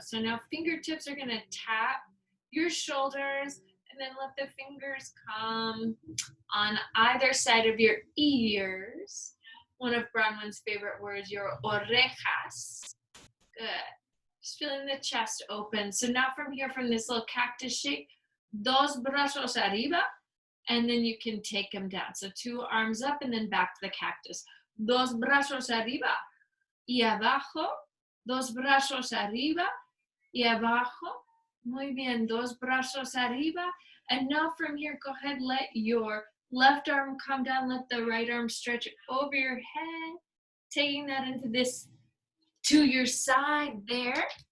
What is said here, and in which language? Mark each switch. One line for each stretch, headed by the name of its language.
English: So now fingertips are gonna tap your shoulders, and then let the fingers come on either side of your ears. One of Bronwyn's favorite words, your orejas. Good. Just feeling the chest open. So now from here, from this little cactus shape,
Spanish: dos brazos arriba,
English: and then you can take them down. So 2 arms up and then back to the cactus.
Spanish: Dos brazos arriba y abajo. Dos brazos arriba y abajo. Muy bien, dos brazos arriba.
English: And now from here, go ahead, let your left arm come down, let the right arm stretch over your head, taking that into this, to your side there.